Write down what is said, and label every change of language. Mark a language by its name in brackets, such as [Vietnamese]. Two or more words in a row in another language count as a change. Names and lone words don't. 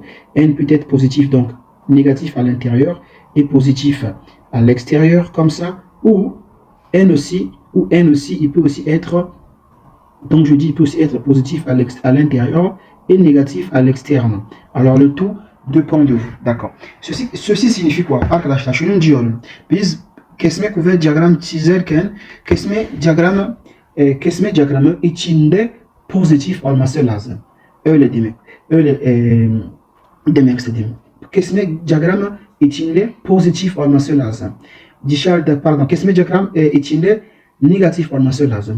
[French] N peut être positif, donc négatif à l'intérieur, et positif à l'extérieur, comme ça, ou N aussi, il peut aussi être, donc je dis, il peut aussi être positif à l'intérieur, et négatif à l'externe. Alors le tout dépend de vous. D'accord. Ceci signifie quoi? Qu'est-ce que diagramme [Turkish] çizerken diagramı içinde pozitif olması lazım. Öyle demek istedim. Kesme diagramı içinde pozitif olması lazım. Kesme diagram içinde negatif olması lazım.